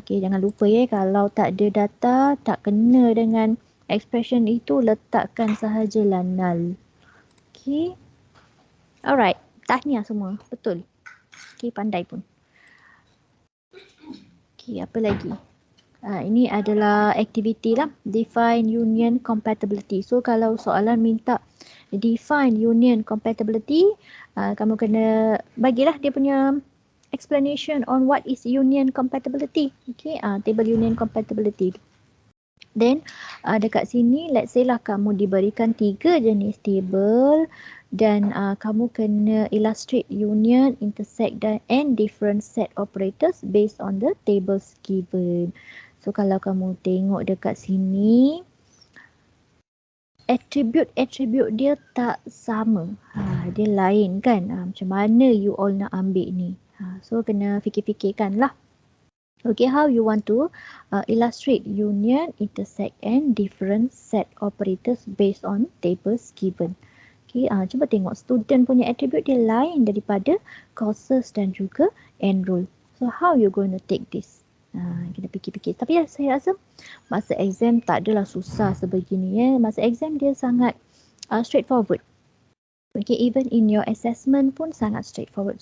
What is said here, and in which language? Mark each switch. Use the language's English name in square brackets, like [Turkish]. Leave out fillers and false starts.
[Malay] Okey, jangan lupa ya, kalau tak ada data, tak kena dengan expression itu, letakkan sahajalah null. Okey. Alright, tahniah semua. Betul. Okey, pandai pun. Okey, apa lagi? Ini adalah aktiviti lah. [English] Define union compatibility. So [Malay] kalau soalan minta [English] define union compatibility, [Malay] kamu kena bagilah dia punya [English] explanation on what is union compatibility. Okay, table union compatibility. Then [Malay] dekat sini [English] let's say [Malay] lah kamu diberikan 3 jenis [English] table [Malay] dan kamu kena [English] illustrate union, intersect and different set operators based on the tables given. [Malay] So kalau kamu tengok dekat sini, attribute dia tak sama. Dia lain kan. Macam mana you all nak ambil ni? So kena fikir-fikirkan lah. [English] Okay, how you want to illustrate union, intersect and different set operators based on tables given. [Malay] Okay, cuba tengok student punya attribute dia lain daripada courses dan juga enroll. [English] So how you going to take this? [Malay] Kita fikir-fikir. Tapi saya rasa masa exam tak adalah susah sebegini ya. Masa exam dia sangat straightforward. [English] Okay, even in your assessment [Malay] pun sangat [English] straightforward.